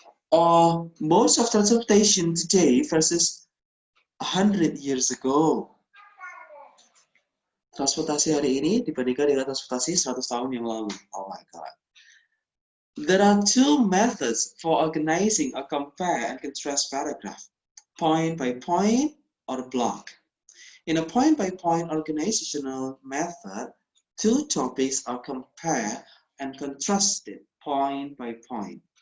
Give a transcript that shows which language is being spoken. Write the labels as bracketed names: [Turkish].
[English] Or most of transportation today versus 100 years ago. [Indonesian] Transportasi hari ini dibandingkan dengan transportasi 100 tahun yang lalu. [English] Oh my God. There are 2 methods for organizing a compare and contrast paragraph, point by point or block. In a point-by-point organizational method, 2 topics are compared and contrasted point by point.